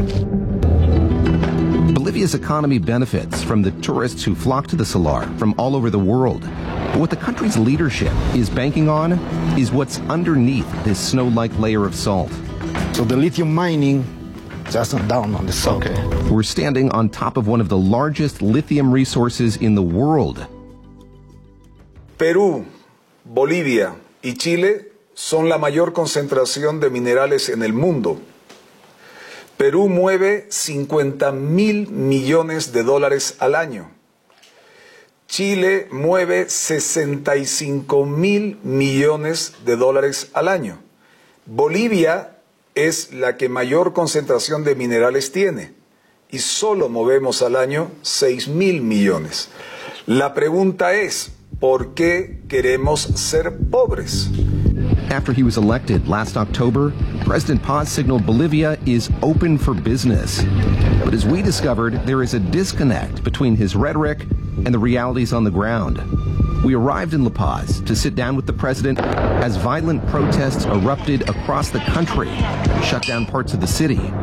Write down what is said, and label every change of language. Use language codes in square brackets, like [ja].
[en] Bolivia's economy benefits from the tourists who flock to the Salar from all over the world. But what the country's leadership is banking on is what's underneath this snow-like layer of salt. So the lithium mining just down on the salt. Okay. We're standing on top of one of the largest lithium resources in the world. [es] Peru, Bolivia, y Chile son la mayor concentración de minerales en el mundo. Perú mueve 50 mil millones de dólares al año. Chile mueve 65 mil millones de dólares al año. Bolivia es la que mayor concentración de minerales tiene y solo movemos al año 6 mil millones. La pregunta es, ¿por qué queremos ser pobres? [en] After he was elected last October, President Paz signaled Bolivia is open for business. But as we discovered, there is a disconnect between his rhetoric and the realities on the ground. We arrived in La Paz to sit down with the president as violent protests erupted across the country, shut down parts of the city.